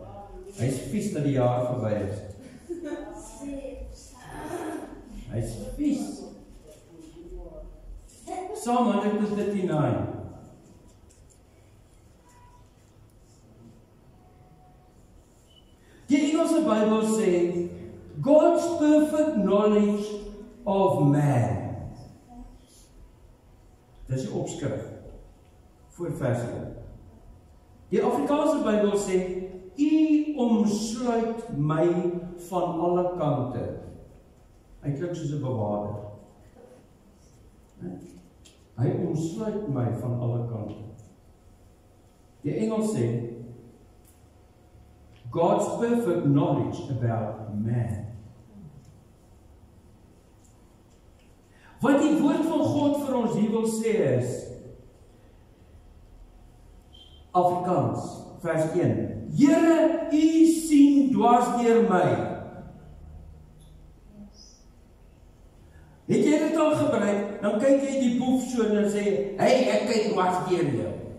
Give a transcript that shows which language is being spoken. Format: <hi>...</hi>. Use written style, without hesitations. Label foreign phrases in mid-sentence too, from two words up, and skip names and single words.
<af>Hy is vies dat die jaar verby is. Hy is vies. Psalm 139. Die Engelse Bybel sê,</af> <en>God's perfect knowledge of man.</en> <af>Dis die opskrif voor vers 1. Die Afrikaanse Bybel sê, U omsluit my van alle kante. Hy klink soos 'n bewaarder. Hy omsluit my van alle kante. Die Engels sê,</af> <en>God's perfect knowledge about man.</en> <af>Wat die woord van God vir ons hier wil sê is, Afrikaans, vers 1, Here, U sien dwars deur my. Het jy dit al gebruik, dan kyk jy die boef so en dan sê, hey, ek kyk dwars deur jou.</af>